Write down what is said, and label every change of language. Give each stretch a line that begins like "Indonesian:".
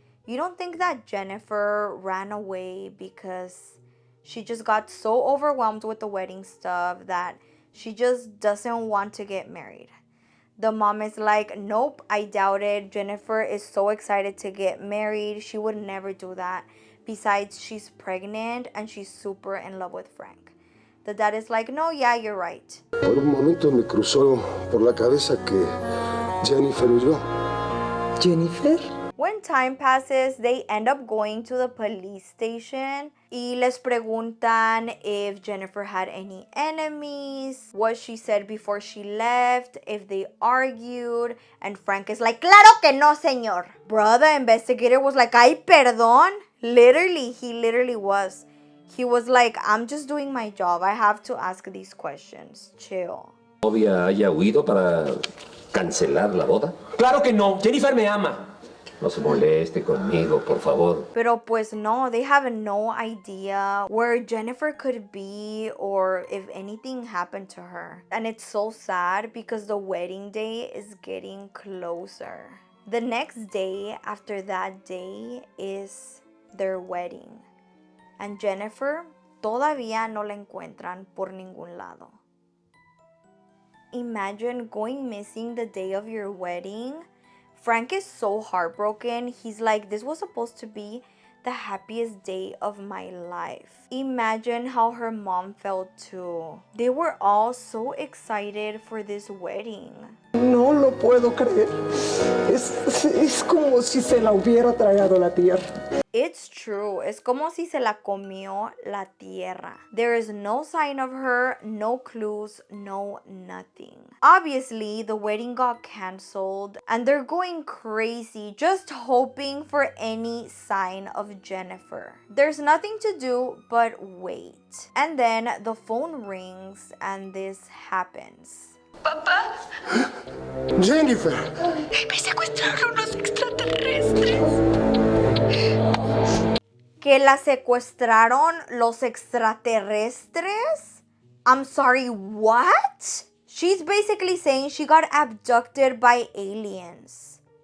English: You don't think that Jennifer ran away because she just got so overwhelmed with the wedding stuff that she just doesn't want to get married? The mom is like, nope, I doubt it. Jennifer is so excited to get married. She would never do that. Besides, she's pregnant and she's super in love with Frank. The dad is like, no, yeah, you're right.
Spanish: Por un momento me cruzó por la cabeza que Jennifer huyó. ¿Jennifer?
English: When time passes, they end up going to the police station
Spanish: y les preguntan
English: if Jennifer had any enemies, what she said before she left, if they argued, and Frank is like,
Spanish: claro que no, señor.
English: Bro, the investigator was like,
Spanish: ay, perdón.
English: Literally, he literally was. He was like, I'm just doing my job. I have to ask these questions. Chill.
Spanish: ¿Novia haya huido para cancelar la boda? Claro que no. Jennifer me ama. No se moleste conmigo, por favor. Pero pues no,
English: they have no idea where Jennifer could be or if anything happened to her. And it's so sad because the wedding day is getting closer. The next day after that day is their wedding.
Spanish: And Jennifer todavía no la encuentran por ningún lado.
English: Imagine going missing the day of your wedding. Frank is so heartbroken. He's like, this was supposed to be the happiest day of my life. Imagine how her mom felt too. They were all so excited for this wedding.
Spanish: No lo puedo creer. Es como si se la hubiera tragado la tierra.
English: It's true.
Spanish: Es como si se la comió la tierra.
English: There is no sign of her, no clues, no nothing. Obviously, the wedding got canceled and they're going crazy just hoping for any sign of Jennifer. There's nothing to do but wait. And then the phone rings and this happens. Jennifer.
Spanish: Me secuestraron unos extraterrestres. ¿Que la secuestraron los extraterrestres?
English: I'm sorry, what? She's basically saying she got abducted by aliens.